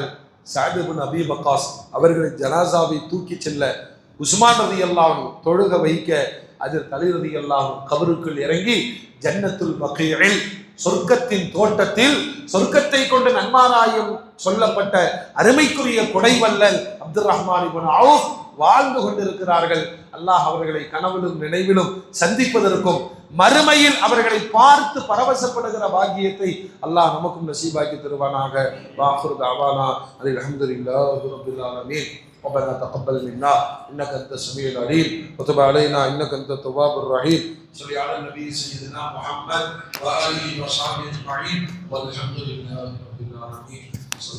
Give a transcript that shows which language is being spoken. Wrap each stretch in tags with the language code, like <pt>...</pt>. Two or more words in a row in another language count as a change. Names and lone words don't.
<ta>சஅத் இப்னு அபீ வக்காஸ் அவர்களை ஜனாசாவை தூக்கி செல்ல உஸ்மான்</ta> <ar>رضي الله عنه</ar> <ta>தொழுக வைக்க ஹஜ்ரத் அலி</ta> <ar>رضي الله عنه</ar> <ta>கபருக்குள் இறங்கி ஜன்னத்துல் பகீஇல் சொர்க்கத்தின் தோட்டத்தில் சொர்க்கத்தை கொண்டு நன்மாராயம் சொல்லப்பட்ட அருமைக்குரிய கொடைவல்லல் அப்துல் ரஹ்மான் இப்னு அவுஃப் வாழ்ந்து கொண்டிருக்கிறார்கள். அல்லாஹ் அவர்களை கனவிலும் நினைவிலும் சந்திப்பதற்கும் மறுமையில் அவர்களை பார்த்து பரவசப்படுகிற பாக்கியத்தை அல்லாஹ் நமக்கும் நசீபாக்கி தருவானாக.</ta> <ar>وآخر دعوانا الحمد لله رب العالمين. ربنا تقبل منا انك انت السميع العليم وتب علينا انك انت التواب الرحيم. صل على النبي سيدنا محمد واله وصحبه اجمعين والحمد لله رب العالمين.</ar>